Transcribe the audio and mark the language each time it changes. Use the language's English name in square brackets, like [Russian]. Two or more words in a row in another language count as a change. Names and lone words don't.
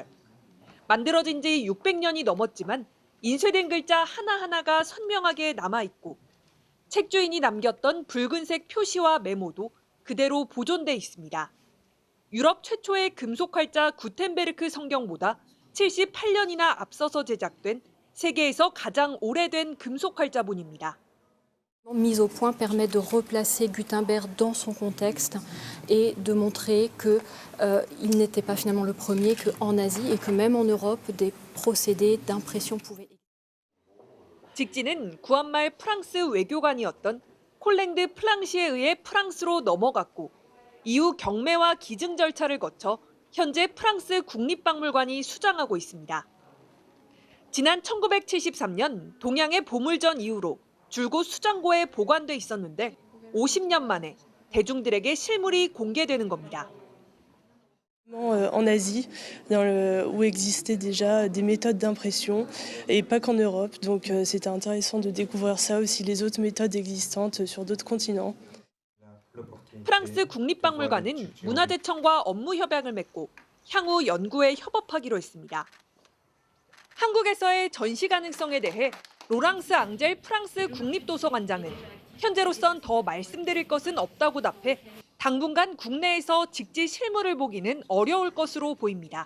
[Korean] 만들어진 지 600년이 넘었지만 인쇄된 글자 하나하나가 선명하게 남아있고 책주인이 남겼던 붉은색 표시와 메모도 그대로 보존돼 있습니다. 유럽 최초의 금속 활자 구텐베르크 성경보다 78년이나 앞서서 제작된 세계에서 가장 오래된 금속 활자본입니다. [French] Mise au point permet de replacer Gutenberg dans son contexte et de montrer qu'il n'était pas finalement le premier, qu'en Asie et que même en Europe, des procédés d'impression pouvaient. [Korean] 직지는 구한말 프랑스 외교관이었던 콜랭드 플랑시에 의해 프랑스로 넘어갔고 이후 경매와 기증 절차를 거쳐 현재 프랑스 국립박물관이 수장하고 있습니다. 지난 1973년 동양의 보물전 이후로 줄곧 수장고에 보관돼 있었는데 50년 만에 대중들에게 실물이 공개되는 겁니다. [French] En Asie, où existaient déjà des méthodes d'impression et pas qu'en Europe. Donc c'était intéressant de découvrir ça aussi, les autres méthodes existantes sur d'autres continents. [Korean] 프랑스 국립박물관은 문화재청과 업무 협약을 맺고 향후 연구에 협업하기로 했습니다. 한국에서의 전시 가능성에 대해 로랑스 앙젤 프랑스 국립도서관장은 현재로선 더 말씀드릴 것은 없다고 답해 당분간 국내에서 직지 실물을 보기는 어려울 것으로 보입니다.